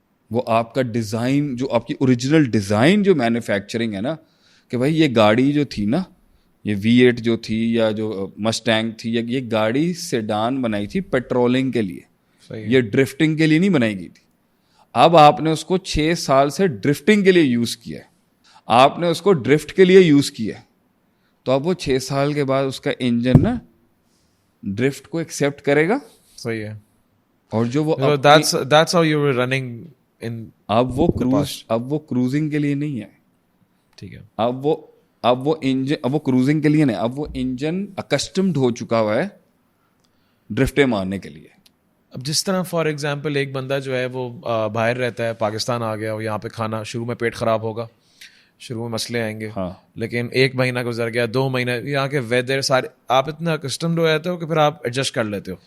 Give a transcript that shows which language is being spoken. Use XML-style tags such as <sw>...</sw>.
<ur>وہ آپ کا ڈیزائن, جو آپ کی اوریجنل ڈیزائن جو مینوفیکچرنگ ہے نا, کہ بھائی یہ گاڑی جو تھی نا, یہ V8 جو تھی یا جو مسٹینگ تھی, یہ گاڑی سیڈان بنائی تھی پیٹرولنگ کے لیے, یہ ڈرفٹنگ کے لیے نہیں بنائی گئی تھی. اب آپ نے اس کو 6 سال سے ڈرفٹنگ کے لیے یوز کیا ہے, آپ نے اس کو ڈرفٹ کے لیے یوز کیا ہے, تو اب وہ 6 سال کے بعد اس کا انجن نا ڈرفٹ کو ایکسیپٹ کرے گا. صحیح ہے. اور جو وہ</ur> <en>that's how you were running in,</en> <ur>اب وہ کروزنگ کے لیے نہیں ہے. ٹھیک ہے. اب وہ کروزنگ کے لیے نہیں, اب وہ انجن اکسٹمڈ ہو چکا ہوا ہے ڈرفٹیں مارنے کے لیے. اب جس طرح فار ایگزامپل ایک بندہ جو ہے وہ باہر رہتا ہے, پاکستان آ گیا, اور یہاں پہ کھانا شروع میں پیٹ خراب ہوگا, شروع میں مسئلے آئیں گے, لیکن 1 مہینہ گزر گیا, 2 مہینہ, یہاں کے ویدر سارے آپ اتنا اکسٹمڈ ہو جاتے ہو کہ پھر آپ ایڈجسٹ کر لیتے ہو.</ur>